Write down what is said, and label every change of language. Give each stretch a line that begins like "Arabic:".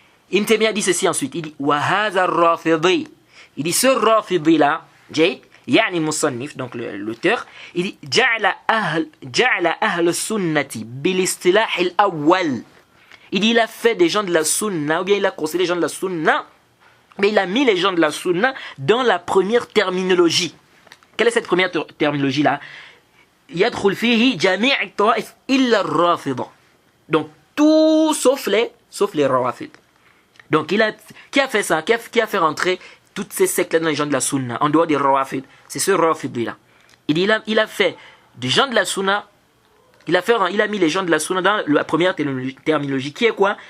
French: Ibn Taymiyyah dit ceci ensuite, il dit, wa hadha ar-rafidi. Il dit, ce rafidi-là, Jayd,
Arabic: يعني مصنف,
French: donc l'auteur, il dit
Arabic: جعل أهل السنة بالاصطلاح الأول.
French: Il dit, il a fait des gens de la sunna, ou bien il a considéré les gens de la sunna, mais il a mis les gens de la sunna dans la première terminologie. Quelle est cette première terminologie-là?
Arabic: يدخل فيه جميع الطوائف إلا الرافضة.
French: Donc tout sauf les rawafid. Donc qui a fait ça? Qui a fait rentrer toutes ces sectes-là dans les gens de la sunna, en dehors des rawafid? C'est ce rafid-là. Il a fait des gens de la sunna, il a mis les gens de la sunna dans la première terminologie, qui est quoi?